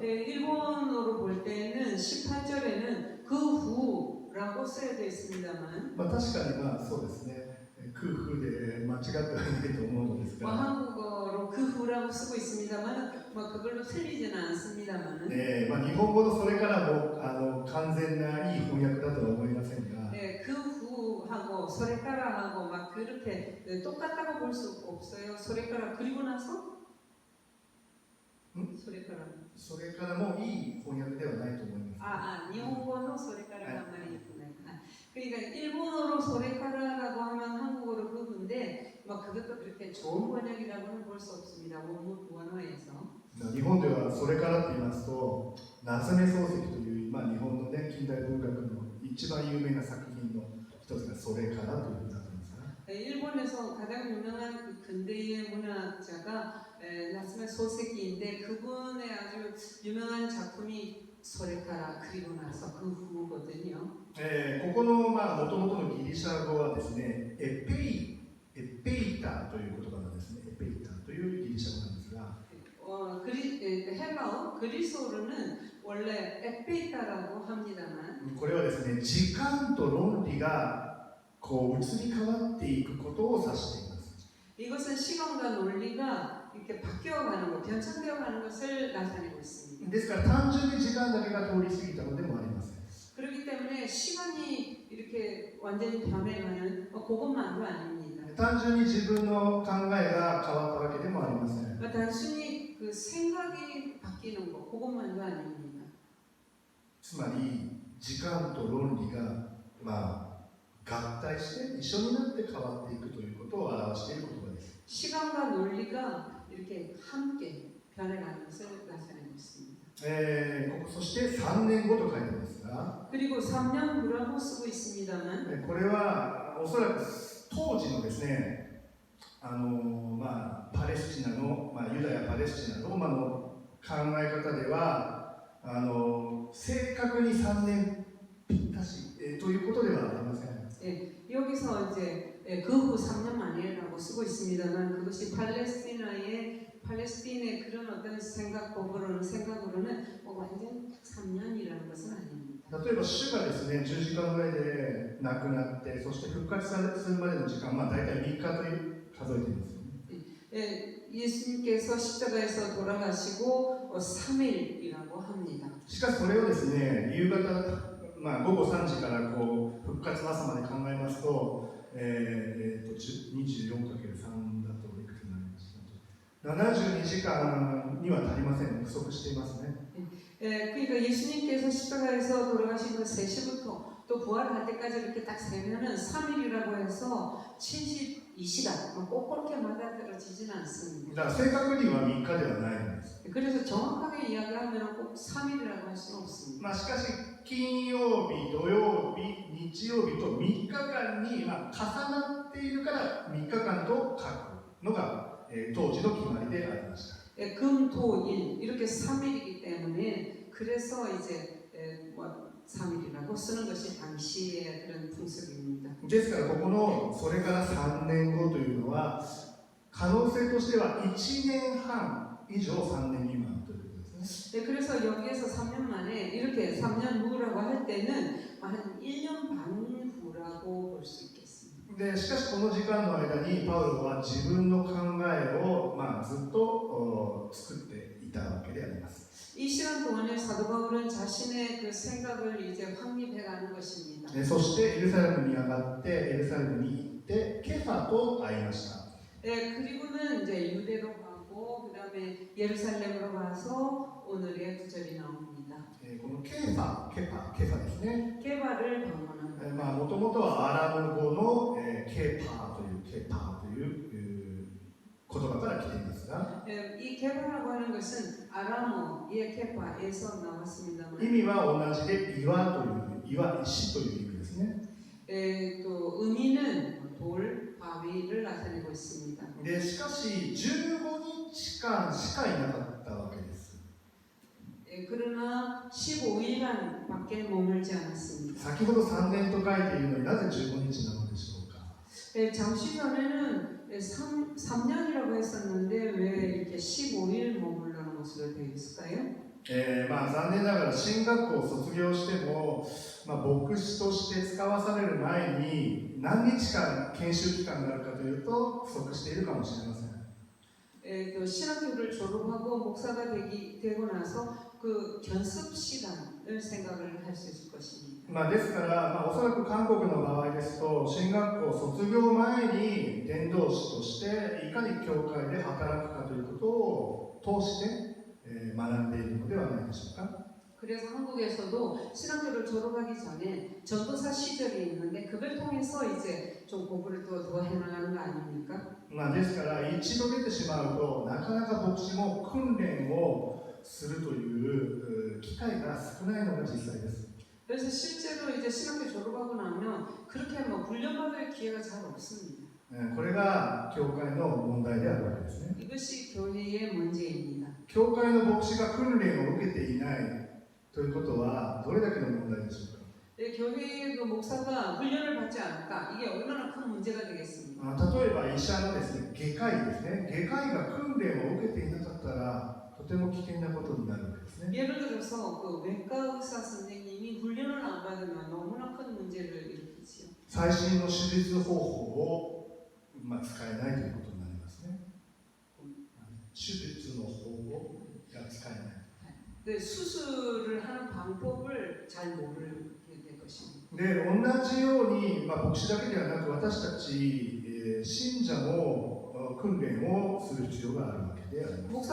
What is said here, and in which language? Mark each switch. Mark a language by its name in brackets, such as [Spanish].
[Korean] 일본어로 볼 때는 18절에는 그 후 夫라고 쓰여져 있습니다만 [Japanese] まあ、確かにまあそうですね、空腹で間違ってはないと思うのですが、 [Korean] 한국어로 그 후라고 쓰고 있습니다만 그걸로 틀리지는 않습니다만 [Japanese] まあ、日本語のそれからも完全ないい翻訳だとは思いませんが、 [Korean] 그 후하고 소레카라하고 막 그렇게 똑같다고 볼 수 없어요. 소레카라 그리고 나서 소레카라 [Japanese] それからもいい翻訳ではないと思います。 [Korean] 일본어 소레카라란 말이 있구나. 그러니까 일본어로 소레카라라고 하면 한국어로 그건데 그것도 그렇게 좋은 번역이라고는 볼 수 없습니다. 원어에서. [Japanese] 日本ではそれからと言いますと、夏目漱石という、まあ、日本の、ね、近代文学の一番有名な作品の一つがそれからというふうになっていますが、 [Korean] 일본에서 가장 유명한 그 근대의 문학자가 나츠메 소세키인데 그분의 아주 유명한 작품이 소레카라 그리고 나서 그 후거든요. [Japanese] ここのもともとのギリシャ語はですね、エペイタという言葉なんですね。エペイタというギリシャ語なんですが、 [Korean] 헬라어 그리스어로는 원래 에페이타라고 합니다만 [Japanese] これはですね、時間と論理がこう移り変わっていくことを指しています。 [Korean] 이것은 시간과 논리가 이렇게 바뀌어가는 것, 변천되어가는 것을 나타내고 있습니다. [Japanese] ですから単純に時間だけが通り過ぎたのでもありません。 [Korean] 그렇기 때문에 시간이 이렇게 완전히 변해가는 그것만도 아닙니다. [Japanese] 単純に自分の考えが変わったわけでもありません。 [Korean] 단순히 그 생각이 바뀌는 것, 그것만도 아닙니다. [Japanese] つまり時間と論理が、合体して一緒になって変わっていくということを表している言葉です。 [Korean] 시간과 논리가 이렇게 함께 변해가는 것을 나타내고 있습니다. [Japanese] そして3年後と書いてますが、 [Korean] 그리고 3년 후라고 쓰고 있습니다만 [Japanese] これはおそらく当時のですね、パレスチナの、ユダヤ・パレスチナ・ローマの考え方では正確に3年ぴったし、ということではありません。 [Korean] 여기서 이제 그 후 3년 만에라고 쓰고 있습니다만 그것이 팔레스틴의 그런 어떤 생각으로는 완전 3년이라는 것은 아닙니다. [Japanese] 例えば主がですね、十字架の上で亡くなって、そして復活するまでの時間、大体3日という数えていますよね。 [Korean] 예수님께서 십자가에서 돌아가시고 3일이라고 합니다. [Japanese] しかしそれをですね、夕方、午後3時からこう復活の朝まで考えますと、24×3 だといくつになりますか。 72時間には足りません。不足していますね。 [Korean] 그러니까 예수님께서 십자가에서 돌아가신 그 3시부터 또 부활할 때까지 이렇게 딱 세면은 3일이라고 해서 72시간 꼭 그렇게 맞아들어지지는 않습니다. [Japanese] だから正確には3日ではないんです。 [Korean] 그래서 정확하게 이야기하면 꼭 3일이라고 할 수는 없습니다. [Japanese] しかし金曜日、土曜日、日曜日と3日間に重なっているから3日間と書くのが、当時の決まりでありました。 [Korean] 금, 토, 일 이렇게 3일이기 때문에 그래서 이제 3일이라고 쓰는 것이 당시의 그런 풍습입니다. [Japanese] ですからここのそれから3年後というのは可能性としては1年半以上3年未満ということですね。 [Korean] 그래서 여기에서 3년 만에 이렇게 3년 후라고 할 때는 한 1년 반 후라고 볼 수 있겠습니다. [Japanese] でしかしこの時間の間にパウロは自分の考えを、ずっと作っていたわけであります。 [Korean] 이 시간 동안에 사도 바울은 자신의 그 생각을 이제 확립해가는 것입니다. [Japanese] そしてエルサレムに上がってエルサレムに行ってケファと会いました。 [Korean] 그리고는 이제 유대로 가고 그다음에 예루살렘으로 가서 오늘의 구절이 나옵니다. [Japanese] このケファですね。 [Korean] 케바를 방문합니다. [Japanese] もともとはアラム語のケパーという言葉から来ていますが、 [Korean] 이 케바라고 하는 것은 아람어의 케바에서 나왔습니다만 [Japanese] 意味は同じで岩、石という意味ですね。 [Korean] 또 의미는 돌, 바위를 나타내고 있습니다. [Japanese] でしかし15日間しかいなかったわけです。 [Korean] 그러나 15일간 밖에 머물지 않았습니다. [Japanese] 先ほど3年と書いているのになぜ15日なのでしょうか。 [Korean] 잠시 전에는 3년이라고 했었는데 왜 이렇게 15일 머물러는 것으로 되어 있을까요? [Japanese] 残念ながら進学校を卒業しても、牧師として使わされる前に何日間研修期間があるかというと不足しているかもしれません。 [Korean] 신학교를 졸업하고 목사가 되고 나서 그 견습 시간을 생각을 할 수 있을 것입니다. [Japanese] ですから、おそらく韓国の場合ですと、進学校卒業前に伝道師としていかに教会で働くかということを通して、学んでいるのではないでしょうか。 [Korean] 그래서 한국에서도 신학교를 졸업하기 전에 전도사 시절이 있는데 그걸 통해서 이제 좀 공부를 더 해나가는 거 아닙니까? [Japanese] ですから一度出てしまうとなかなか牧師も訓練をするという機会が少ないのが実際です。 [Korean] 그래서 실제로 이제 신학교 졸업하고 나면 그렇게 뭐 훈련받을 기회가 잘 없습니다. [Japanese] これが教会の問題であるわけですね。 [Korean] 이것이 교회의 문제입니다. [Japanese] 教会の牧師が訓練を受けていないということはどれだけの問題でしょうか。 [Korean] 교회의 그 목사가 훈련을 받지 않을까? 이게 얼마나 큰 문제가 되겠습니까? [Japanese] 例えば医者のですね、外科医ですね。外科医が訓練を受けていなかったらとても危険なことになるわけですね。 [Korean] 예를 들어서 그 외과 의사 선생님이 훈련을 안 받으면 너무나 큰 문제를 일으키지요. [Japanese] 最新の手術方法を、使えないということになりますね。手術の方法が使えない。 [Korean] 네, 수술을 하는 방법을 잘 모르게 될 것입니다. [Japanese] で、同じように、牧師だけではなく私たち、信者も訓練をする必要があるわけであります。